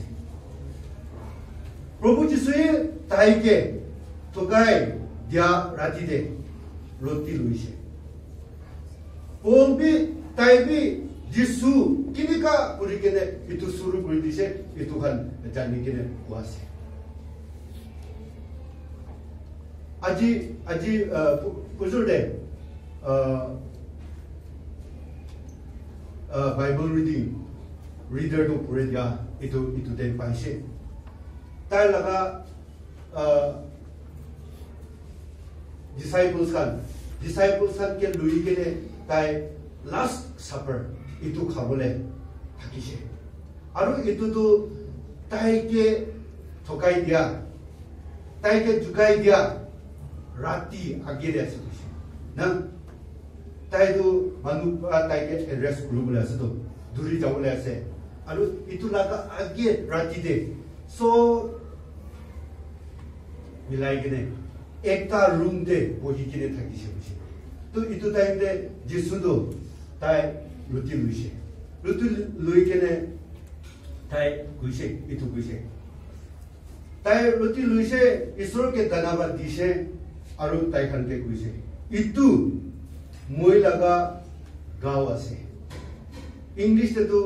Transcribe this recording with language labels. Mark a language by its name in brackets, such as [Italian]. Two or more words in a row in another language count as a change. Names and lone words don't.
[Naga Pidgin] Prabhu Jisui tai ke tokai dia rati de roti luise. Paul bi tai bi Jisu kinika puri kene itu suru puri dise itu kan jani kene kuase. Aji kuzur de Bible reader to puri dia itu de paise. Tai laga disciples kan ke lui ke ne tai last supper itu khabole thakise aru itu tu tai ke thokai dia tai ke jukai dia rati agere ase na tai tu manu tai ke rest group la ase to duri jawle ase aru itu laga age rati de so milai ke ne ekta room de bohi kine thakise busi to itu time de Jesu do tai ruti luise रुतु लुई केने ताई कुइसे इतु कुइसे ताई रुतु लुई से ईश्वर के धन्यवाद दिसे आरु ताई खान के कुइसे इतु moi laga गाव आसे इंग्लिश ते तो